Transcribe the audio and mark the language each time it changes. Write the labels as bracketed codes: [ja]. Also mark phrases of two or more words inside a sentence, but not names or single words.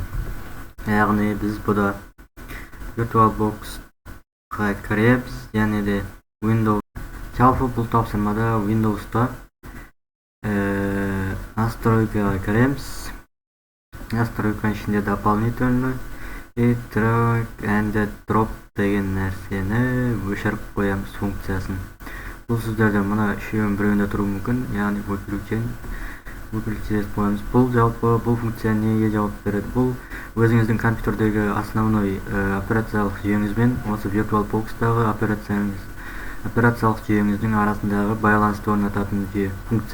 [kk] Яғни біз бұда VirtualBox-қа кіреміз, және де Windows. Жалпы бұл тапсырмада Windows-та настройкаға кіреміз. Настройканың ішінде дополнительно [en] drag and drop [kk] деген нәрсені өшіріп қоямыз функциясын. Бұл сіздерде мына үшеуінің біреуінде тұруы мүмкін, яғни выключить қоямыз. Бұл жалпы бұл функция неге жауап береді? Бұл өзіңіздің компьютердегі основной операциялық жүйеңізбен осы VirtualBox-тағы операциялық жүйеңіздің арасындағы байланысты орнататын функция.